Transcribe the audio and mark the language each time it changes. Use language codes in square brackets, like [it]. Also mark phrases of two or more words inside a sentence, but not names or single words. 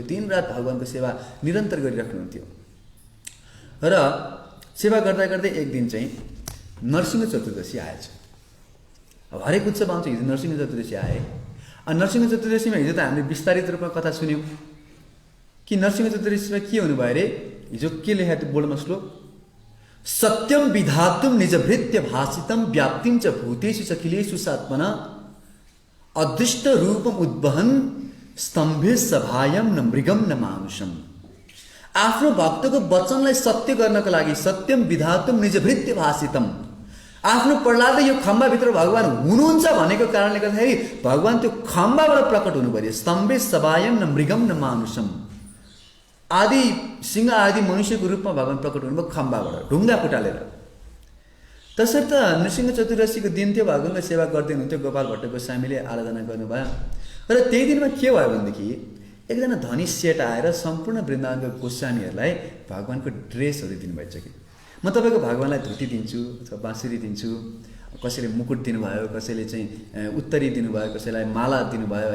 [ne] दिनरात भगवानको सेवा निरन्तर गरिराख्नुहुन्थ्यो। र सेवा गर्दा गर्दै एक दिन चाहिँ नरसिंह चतुर्दशी आएछ। अब हरेक उत्सव आउँछ, हिजो नरसिंह चतुर्दशी आए। नरसिंह चतुर्दशीमा हिजो त हामीले विस्तारित रूपमा कथा सुन्यौँ कि नरसिंह चतुर्दशीमा के हुनुभयो अरे। हिजो के लेखेको थियो बोर्डमा श्लोक? [sa] सत्यम विधातुम निजभृत्य भाषितम व्याप्तिम च भूतेषु अखिलेषु सात्मना अदृष्ट रूपम उद्वहन स्तम्भे सभायम न मृगम न मानुषम। [ne] आफ्नो भक्तको वचनलाई सत्य गर्नको लागि [sa] सत्यम विधातुम निजभृत्य भाषितम, [ne] आफ्नो प्रहलादले यो खम्बाभित्र भगवान हुनुहुन्छ भनेको कारणले गर्दाखेरि भगवान त्यो खम्बाबाट प्रकट हुनु पर्यो। [sa] स्तम्भे सभायम न मृगम न मानुषम, [ne] आदि सिंह आदि मनुष्यको रूपमा भगवान प्रकट हुनुभयो खम्बाबाट, ढुङ्गा फुटालेर। तसर्थ नृसिंह चतुर्दशीको दिन त्यो भगवानको सेवा गर्दै हुनुहुन्थ्यो। गोपाल भट्ट गोस्वामीले आराधना गर्नुभयो। र त्यही दिनमा के भयो भनेदेखि एकजना धनी सेठ आएर सम्पूर्ण वृन्दावनको गोस्वामीहरूलाई भगवानको ड्रेसहरू दिनुभएछ कि म तपाईँको भगवानलाई धुती दिन्छु अथवा बाँसुरी दिन्छु, कसैले मुकुट दिनुभयो, कसैले चाहिँ उत्तरी दिनुभयो, कसैलाई माला दिनुभयो।